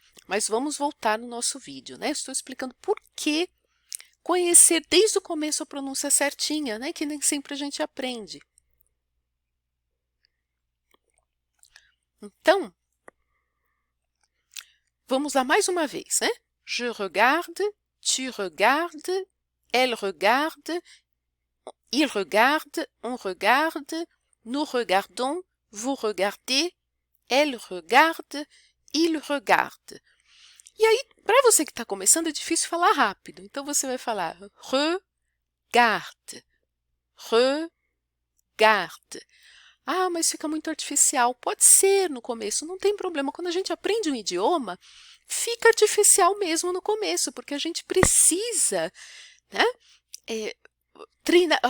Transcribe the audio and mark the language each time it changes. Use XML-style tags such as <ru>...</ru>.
<pt>Mas vamos voltar no nosso vídeo, né? Estou explicando por que conhecer desde o começo a pronúncia certinha, né? Que nem sempre a gente aprende. Então, vamos lá mais uma vez, né?</pt> <fr>Je regarde, tu regardes, elle regarde, il regarde, on regarde, nous regardons, vous regardez, elle regarde, il regarde.</fr> <pt>E aí, para você que está começando, é difícil falar rápido. Então, você vai falar regarde, regarde. Ah, mas fica muito artificial. Pode ser no começo, não tem problema. Quando a gente aprende um idioma, fica artificial mesmo no começo, porque a gente precisa, né, treinar.</pt>